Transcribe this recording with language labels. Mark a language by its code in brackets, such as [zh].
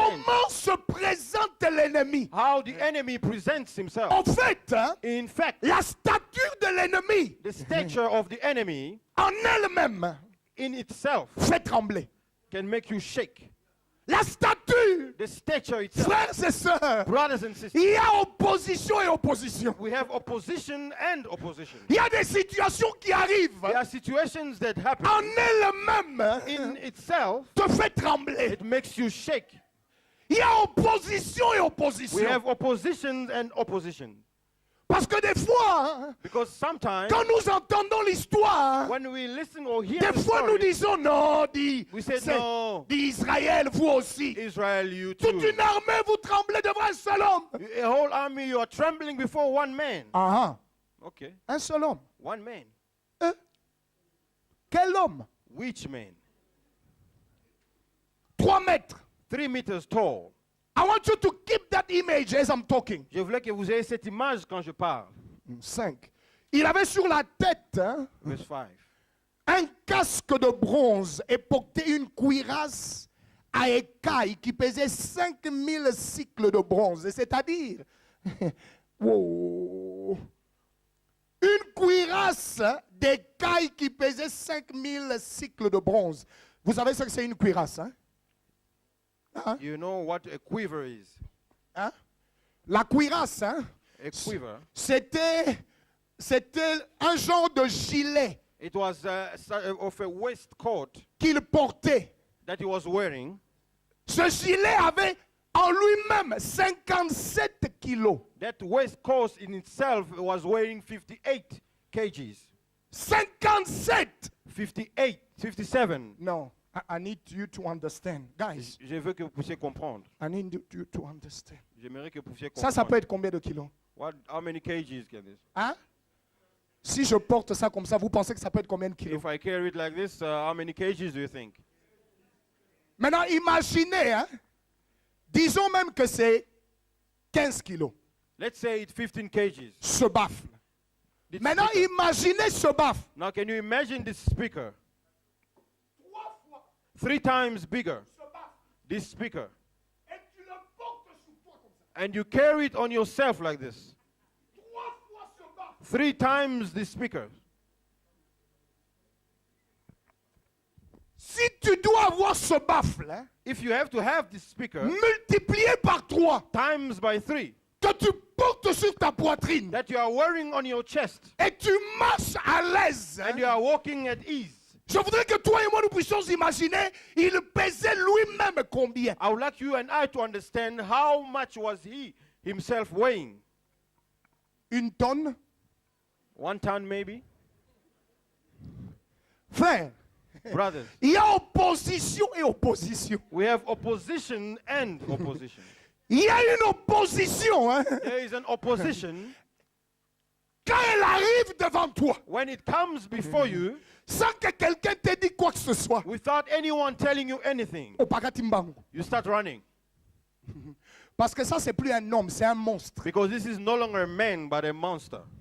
[fr] comment se présente l'ennemi. [en] how the enemy presents himself. [fr] En fait, hein, [en] In fact, [fr] la stature de l'ennemi [en] the stature of the enemy [fr] en elle-même [en] in itself [fr] fait trembler. [en] can make you shake. [fr] La stature, [en] The stature itself. [fr] frères et sœurs, [en] Brothers and sisters, [fr] il y a opposition et opposition. [en] we have opposition and opposition. [fr] Il y a des situations qui arrivent [en] There are situations that happen [fr] en elle-même [en] in itself. [fr] te fait trembler. [en] It makes you shake. [fr] Il y a opposition et [en] We [fr] opposition. [en] have opposition and opposition. [fr] Parce que des fois, hein, [en] Because sometimes [fr] quand nous entendons l'histoire, [en] when we listen or hear [fr] des [en] the [fr] fois nous [en] story, [fr] disons non, dit [en] we say no, [fr] Israël, vous aussi. [en] Israel, you [fr] Toute [en] too. [fr] une armée, vous tremblez devant un seul homme. [en] A whole army, you are trembling before one man. [fr] Ah, [en] Okay, [fr] un seul homme. [en] one man. [fr] Quel homme? [en] Which man? [fr] 3 mètres. [en] 3 meters tall. I want you to keep that image as I'm talking. [fr] Je voulais que vous ayez cette image quand je parle. 5. Il avait sur la tête, hein, [en] Verse 5. [fr] un casque de bronze et portait une cuirasse à écailles qui pesait 5000 cycles de bronze. C'est-à-dire, wow, une cuirasse d'écailles qui pesait 5000 cycles de bronze. Vous savez ce que c'est une cuirasse, hein? Hein? [en] You know what a quiver is? [fr] Hein? La cuirasse, hein? [en] A quiver. [fr] C'était un genre de gilet [en] It was of a waistcoat [fr] qu'il portait. [en] that he was wearing. [fr] Ce gilet avait en lui-même 57 kilos. [en] That waistcoat in itself was weighing 58 kgs. [fr] 57! [en] 58, 57. No, I need you to understand. Guys, [fr] Je veux que vous puissiez comprendre. [en] I need you to understand. [fr] J'aimerais que vous puissiez Ça comprendre. peut être combien de kilos? [en] How many kgs can this? [fr] Hein? Si je porte ça comme ça, vous pensez que ça peut être combien de kilos? [en] If I carry it like this, how many kgs do you think? [fr] Maintenant, imaginez, hein? Disons même que c'est 15 kilos, [en] Let's say it's 15 kgs. [fr] ce baffle. [en] This [fr] Maintenant, [en] speaker. [fr] imaginez ce baffle. [en] Now, can you imagine this speaker? 3 times bigger. This speaker. [fr] Et tu le portes sur toi comme ça. [en] And you carry it on yourself like this. [fr] 3 fois ce baffle. [en] 3 times this speaker. [fr] Si tu dois avoir ce baffle, hein, [en] If you have to have this speaker [fr] multiplié par 3, [en] times by 3 [fr] que tu portes sur ta poitrine [en] that you are wearing on your chest [fr] et tu marches à l'aise, hein, [en] and you are walking at ease, [fr] je voudrais que toi et moi nous puissions imaginer, il pesait lui-même combien? [en] I would like you and I to understand how much was he himself weighing. [fr] 1 tonne? [en] 1 ton maybe? [fr] Frère, [en] Brothers, [fr] il y a opposition et opposition. [en] we have opposition and opposition. [fr] Il y a une opposition, hein, [en] There is an opposition [fr] quand elle arrive devant toi, [en] when it comes before you [fr] sans que quelqu'un te dise quoi que ce soit. [en] without anyone telling you anything. [ln] Au Pakatimbango. [en] You start running [fr] Parce que ça, c'est plus un homme, c'est un monstre. [en] because this is no longer a man but a monster.